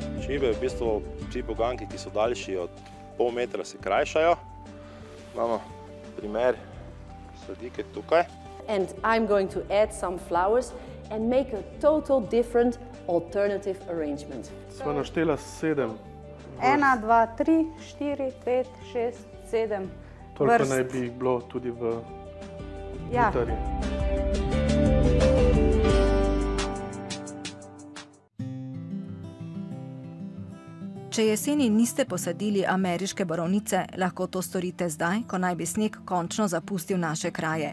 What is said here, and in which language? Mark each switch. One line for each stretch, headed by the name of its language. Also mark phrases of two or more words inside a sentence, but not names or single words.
Slovenian: Šibe, v bistvu vsi poganjki, ki so daljši od pol metra, se krajšajo. Imamo primer sadike tukaj.
English: And I'm going to add some flowers and make a total different alternative arrangement.
Slovenian: Sva naštela 7. 1, 2, 3, 4, 5, 6, 7 Toliko naj bi jih bilo tudi v butarji. Če jeseni niste posadili ameriške borovnice, lahko to storite zdaj, ko naj bi sneg končno zapustil naše kraje.